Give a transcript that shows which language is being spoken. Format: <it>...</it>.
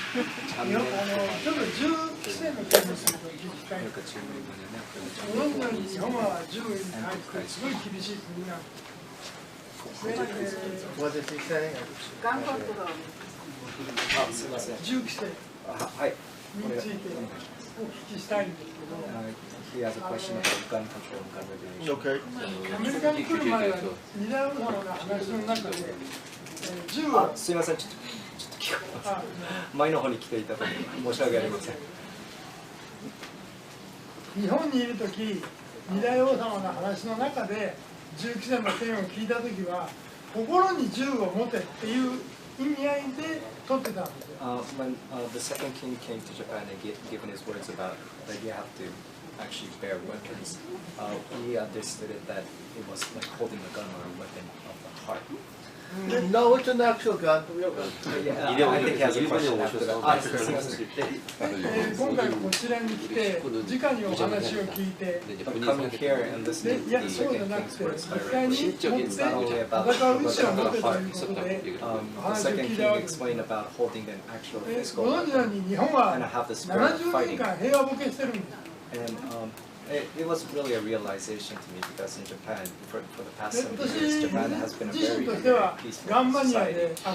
<ja>ちょっと銃規制の件ですけど、日本は銃に対してすごい厳しい国なんです。</ja> <en>What is he saying?</en> <ja>ガンコントロール。あ、すみません。銃規制。はい。についてお聞きしたいんですけど。</ja> <en>He has a question about gun control and gun regulation. Okay.</en> <ja>アメリカに来る前は二大王様の話の中で銃はすみません、ちょっと聞こえます。前の方に来ていただき申し訳ありません。日本にいるとき、二大王様の話の中で銃規制の件を聞いたときは心に銃を持てっていう意味合いで取ってたんですよ。</ja> <en>When the second king came to Japan and given his words about that you have to actually bear weapons, he understood it that it was like holding a gun or a weapon of the heart. No, it's an actual gun. Yeah, I think he has a question after that.</en> <ja>今回こちらに来て、直にお話を聞いて、</ja> <en>coming here and listening</en> <ja>いや、そうじゃなくて、実際に持って戦う意思を持てということで、お話を聞いたわけです。ご存知のように日本は70年間平和ボケしてるんです。</ja> <en>It was really a realization to me because in Japan, for the past 70 years, Japan has been a very peaceful society.</en>